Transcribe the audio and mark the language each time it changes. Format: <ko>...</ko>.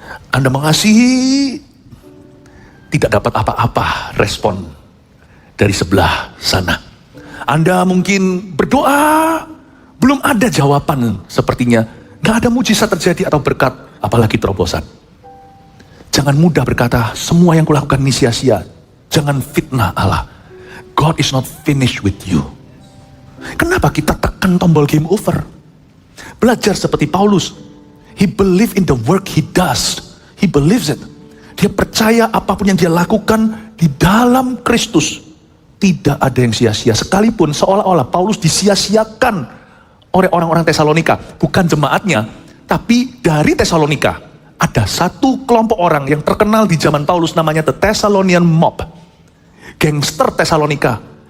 <id>Anda mengasihi, tidak dapat apa-apa respon dari sebelah sana. Anda mungkin berdoa, belum ada jawaban sepertinya. Nggak ada mujizat terjadi atau berkat, apalagi terobosan. Jangan mudah berkata, semua yang kulakukan ini sia-sia. Jangan fitnah Allah.</id> <en>God is not finished with you.</en> <id>Kenapa kita tekan tombol game over? Belajar seperti Paulus.</id> <en>He believe in the work he does. He believes it.</en> <id>Dia percaya apapun yang dia lakukan di dalam Kristus, tidak ada yang sia-sia. Sekalipun seolah-olah Paulus disia-siakan oleh orang-orang Tesalonika, bukan jemaatnya, tapi dari Tesalonika ada satu kelompok orang yang terkenal di zaman Paulus, namanya The Thessalonian Mob, gangster Tesalonika.</id>